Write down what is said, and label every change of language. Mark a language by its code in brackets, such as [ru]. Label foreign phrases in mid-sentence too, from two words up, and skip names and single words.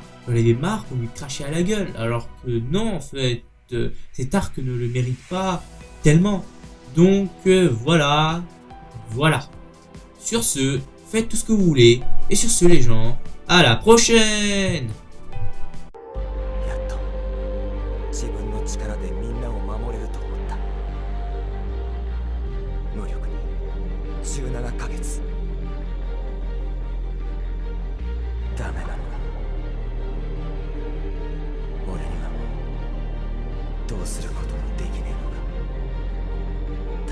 [fr] J'en avais marre qu'on lui crachait à la gueule, alors que non, en fait, cet arc ne le mérite pas tellement. Donc voilà. Sur ce, faites tout ce que vous voulez, et sur ce les gens, à la prochaine! [ja] ダメなのか。俺にはもうどうすることもできねえのか。